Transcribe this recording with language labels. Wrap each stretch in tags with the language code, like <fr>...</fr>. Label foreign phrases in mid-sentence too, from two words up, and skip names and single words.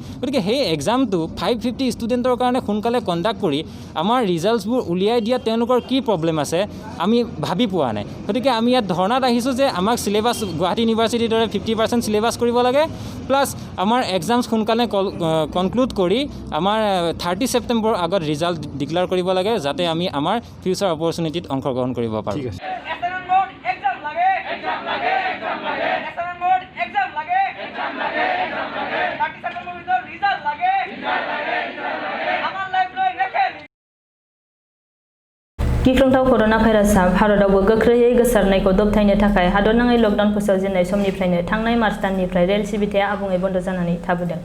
<as>গতিকে সেই এক্সামটো 550 ষ্টুডেণ্টৰ কাৰণে সোনকালে কণ্ডাক্ট কৰি আমাৰ ৰিজাল্টছবোৰ উলিয়াই দিয়াত তেওঁলোকৰ কি প্ৰব্লেম আছে আমি ভাবি পোৱা নাই। গতিকে আমি ইয়াত ধৰ্ণাত আহিছোঁ যে আমাক চিলেবাছ গুৱাহাটী ইউনিভাৰ্চিটিৰ দৰে 50% চিলেবাছ কৰিব লাগে, প্লাছ আমাৰ এক্সামছ সোনকালে কনক্লুড কৰি আমাৰ 30 ছেপ্টেম্বৰ আগত</as> <en>result declare</en> <as>কৰিব লাগে, যাতে আমি আমাৰ</as> <en>future opportunity</en> <as>অংশগ্ৰহণ কৰিব পাৰোঁ।</as> <brx>गिख्रंथाव कर'ना भाइरासआ भारतावबो गोख्रैयै गोसारनायखौ दबथायनो थाखाय हादरनाङै लकडाउन फोसावजेननाय समनिफ्रायनो थांनाय मार्च दाननिफ्राय रेल सिबिथाया आबुङै बन्द जानानै थाबोदों।</brx>